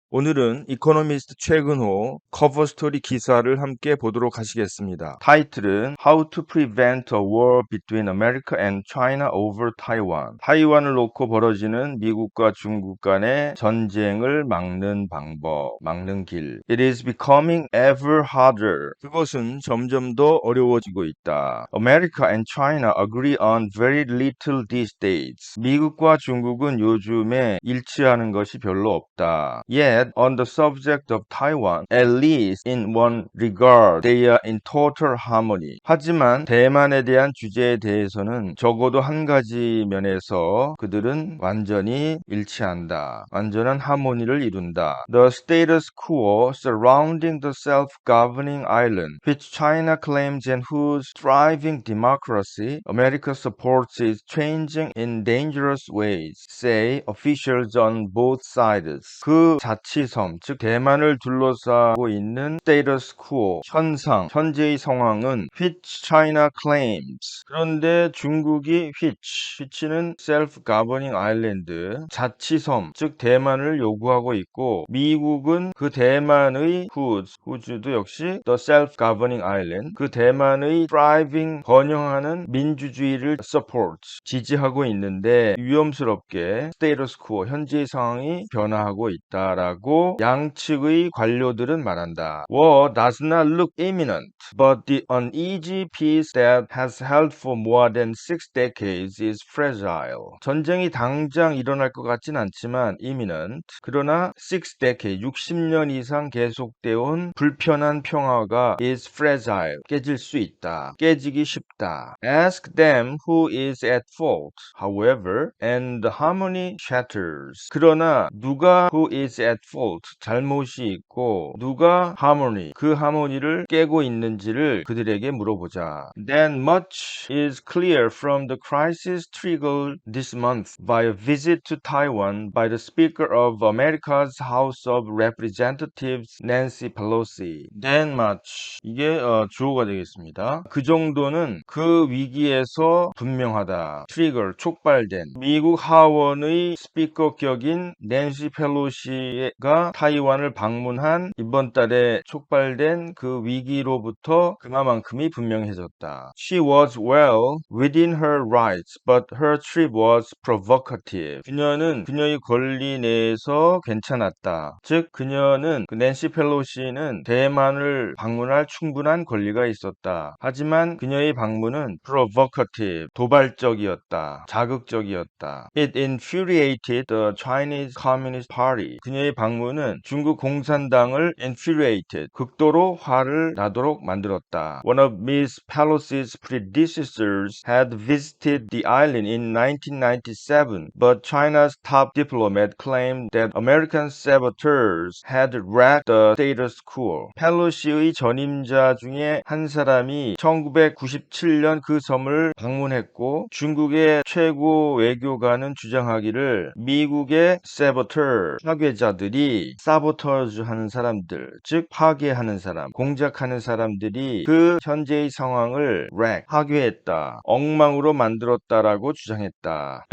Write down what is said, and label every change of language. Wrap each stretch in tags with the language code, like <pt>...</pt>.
<ko>오늘은 이코노미스트 최근호 커버 스토리 기사를 함께 보도록 하시겠습니다. 타이틀은</ko> <en>How to Prevent a War Between America and China Over Taiwan.</en> <ko>타이완을 놓고 벌어지는 미국과 중국 간의 전쟁을 막는 방법, 막는 길.</ko> <en>It is becoming ever harder.</en> <ko>그것은 점점 더 어려워지고 있다.</ko> <en>America and China agree on very little these days.</en> <ko>미국과 중국은 요즘에 일치하는 것이 별로 없다.</ko> <en>Yet, on the subject of Taiwan, at least in one regard, they are in total harmony.</en> <ko>하지만 대만에 대한 주제에 대해서는 적어도 한 가지 면에서 그들은 완전히 일치한다. 완전한 하모니를 이룬다.</ko> <en>The status quo surrounding the self-governing island, which China claims and whose thriving democracy America supports, is changing in dangerous ways, say officials on both sides.</en> <ko>그 자치섬, 즉 대만을 둘러싸고 있는 status quo, 현상, 현재의 상황은</ko> <en>which China claims.</en> <ko>그런데 중국이 which는 self-governing island, 자치섬, 즉 대만을 요구하고 있고 미국은 그 대만의 whose도 역시 the self-governing island, 그 대만의 thriving, 번영하는 민주주의를 support, 지지하고 있는데 위험스럽게 status quo, 현재의 상황이 변화하고 있다라고 양측의 관료들은 말한다.</ko> <en>War does not look imminent, but the uneasy peace that has held for more than 6 decades is fragile.</en> <ko>전쟁이 당장 일어날 것 같진 않지만 imminent, 그러나 6 decade, 60년 이상 계속되어 온 불편한 평화가</ko> <en>is fragile,</en> <ko>깨질 수 있다. 깨지기 쉽다.</ko> <en>Ask them who is at fault, however, and the harmony shatters.</en> <ko>그러나 누가</ko> <en>who is at fault,</en> <ko>잘못이 있고 누가 harmony, 그 하모니를 깨고 있는지를 그들에게 물어보자.</ko> <en>Then much is clear from the crisis triggered this month by a visit to Taiwan by the Speaker of America's House of Representatives, Nancy Pelosi. Then much,</en> <ko>이게 주어가 되겠습니다. 그 정도는 그 위기에서 분명하다. 트리거, 촉발된 미국 하원의 스피커 격인 낸시 펠로시가 타이완을 방문한 이번 달에 촉발된 그 위기로부터 그만큼이 분명해졌다.</ko> <en>She was well within her rights, but her trip was provocative.</en> <ko>그녀는 그녀의 권리 내에서 괜찮았다. 즉 그녀는 그 낸시 펠로시는 대만을 방문할 충분한 권리가 있었다. 하지만 그녀의 방문은 provocative, 도발적이었다. 자극적이었다.</ko> <en>It infuriated the Chinese Communist Party.</en> <ko>그녀의 방문은 중국 공산당을 infuriated, 극도로 화를 나도록 만들었다.</ko> <en>One of Ms. Pelosi's predecessors had visited the island in 1997, but China's top diplomat claimed that American saboteurs had wrecked the status quo.</en> <ko>펠로시의 전임자 중에 한 사람이 1997년 그 섬을 방문했고 중국의 최고 외교관은 주장하기를 미국의 saboteur, 파괴자들이 sabotage 하는 사람들, 즉 파괴하는 사람, 공작하는 사람들이 그 현재의 상황을 wreck, 파괴했다, 엉망으로 만들었다라고 주장했다.</ko>